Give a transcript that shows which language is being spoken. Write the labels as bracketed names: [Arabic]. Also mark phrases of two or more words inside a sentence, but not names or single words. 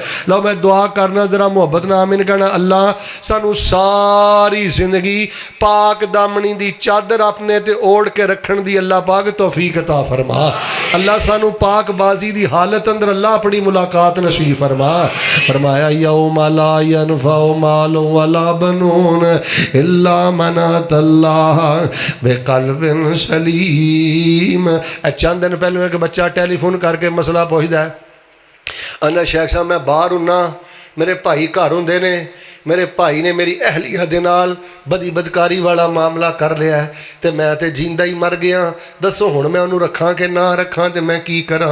[Punjabi] ਲੋ ਮੈਂ ਦੁਆ ਕਰਨਾ, ਜ਼ਰਾ ਮੁਹੱਬਤ ਨਾ ਆਮੀਨ ਕਹਿਣਾ। ਅੱਲਾਹ ਸਾਨੂ ਸਾਰੀ ਜ਼ਿੰਦਗੀ ਪਾਕ ਦਾਮਨੀ ਦੀ ਚਾਦਰ ਅਪਣੇ ਤੇ ਓਢ ਕੇ ਰੱਖਣ ਦੀ ਅੱਲਾਹ ਪਾਕ ਤੌਫ਼ੀਕ ਅਤਾ ਫ਼ਰਮਾ। ਅੱਲਾਹ ਸਾਨੂ ਪਾਕ ਬਾਜ਼ੀ ਦੀ ਹਾਲਤ ਅੰਦਰ ਅੱਲਾਹ ਅਪਣੀ ਮੁਲਾਕਾਤ ਨਸੀਬ ਫ਼ਰਮਾ। [Arabic] फरमाया يوم لا ينفع مال ولا بنون إلا من الله بقلب سليم. [Punjabi] ਚੰਦ ਦਿਨ ਪਹਿਲੇ ਏਕ ਬੱਚਾ ਟੈਲੀਫ਼ੋਨ ਕਰਕੇ ਮਸਲਾ ਪੁੱਛਦਾ ਹੈ, ਆਂਦਾ ਸ਼ੇਖ਼ ਸਾਹਬ ਮੈਂ ਬਾਹਰ ਹੁੰਨਾ, ਮੇਰੇ ਭਾਈ ਘਰ ਹੋਂਦੇ ਨੇ, ਮੇਰੇ ਭਾਈ ਨੇ ਮੇਰੀ ਅਹਲੀਆ ਦੇ ਨਾਲ ਬਦੀ ਬਦਕਾਰੀ ਵਾਲਾ ਮਾਮਲਾ ਕਰ ਲਿਆ ਹੈ ਤੇ ਮੈਂ ਤੇ ਜੀਂਦਾ ਹੀ ਮਰ ਗਿਆ, ਦੱਸੋ ਹੁਣ ਮੈਂ ਉਨ੍ਹੋਂਨੇ ਰੱਖਾਂ ਕਿ ਨਾ ਰੱਖਾਂ ਤੇ ਮੈਂ ਕੀ ਕਰਾਂ।